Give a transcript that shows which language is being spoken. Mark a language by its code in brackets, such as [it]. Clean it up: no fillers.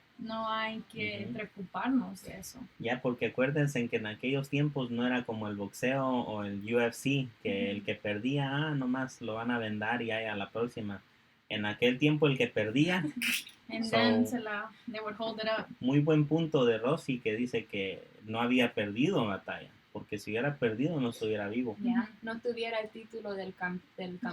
[es] No hay que preocuparnos de eso. Ya, porque acuérdense que en aquellos tiempos no era como el boxeo o el UFC, que el que perdía, nomás lo van a vendar y a la próxima. En aquel tiempo el que perdía, [en] And then they would hold it up. [es] muy buen punto de Rossi, que dice que no había perdido batalla, porque si hubiera perdido no estuviera vivo. [en] Yeah. [es] No tuviera el título del campeón.